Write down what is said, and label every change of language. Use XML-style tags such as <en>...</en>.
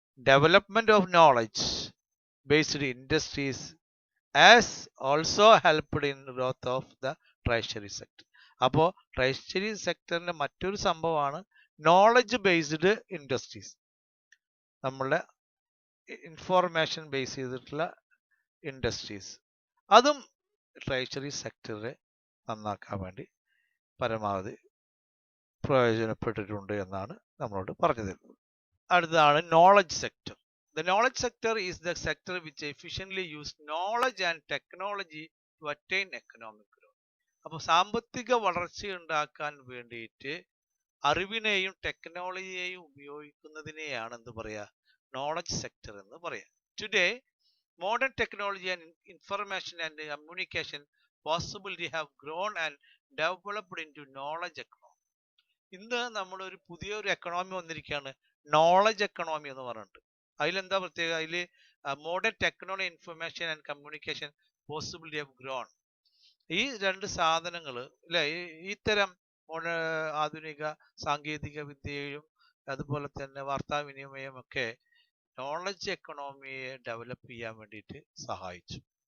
<en>Development of knowledge based industries has also helped in growth of the tertiary sector.</en> <ml>അപ്പോൾ treasury സെക്ടറിന്റെ മറ്റൊരു സംഭവമാണ് knowledge based industries. നമ്മളുടെ information base ചെയ്തിട്ടുള്ള industries, അതും treasury സെക്ടറെ നന്നാക്കാൻ വേണ്ടി പരമാവധി പ്രയോജനപ്പെട്ടിട്ടുണ്ട് എന്നാണ് നമ്മളോട് പറഞ്ഞു തരുന്നത്. അടുത്തതാണ് knowledge sector.</ml> <en>The knowledge sector is the sector which efficiently use knowledge and technology to attain economic growth.</en> <ml>അപ്പോൾ സാമ്പത്തിക വളർച്ച ഉണ്ടാക്കാൻ വേണ്ടിയിട്ട് അറിവിനെയും ടെക്നോളജിയെയും ഉപയോഗിക്കുന്നതിനെയാണ് എന്ത് പറയുക, നോളജ് സെക്ടർ എന്ന് പറയാം.</ml> <en>Today modern technology and information and communication possibility have grown and developed into knowledge economy.</en> <ml>ഇന്ന് നമ്മളൊരു പുതിയൊരു എക്കണോമി വന്നിരിക്കുകയാണ്, നോളജ് എക്കണോമി എന്ന് പറഞ്ഞിട്ട്. അതിലെന്താ പ്രത്യേകത? അതിൽ</ml> <en>modern technology, information and communication possibility of grown,</en> <ml>ഈ 2 സാധനങ്ങൾ അല്ലെ, ഇത്തരം ആധുനിക സാങ്കേതിക വിദ്യയും അതുപോലെ തന്നെ വാർത്താവിനിമയം ഒക്കെ നോളജ് എക്കണോമിയെ ഡെവലപ്പ് ചെയ്യാൻ വേണ്ടിയിട്ട് സഹായിച്ചു.</ml>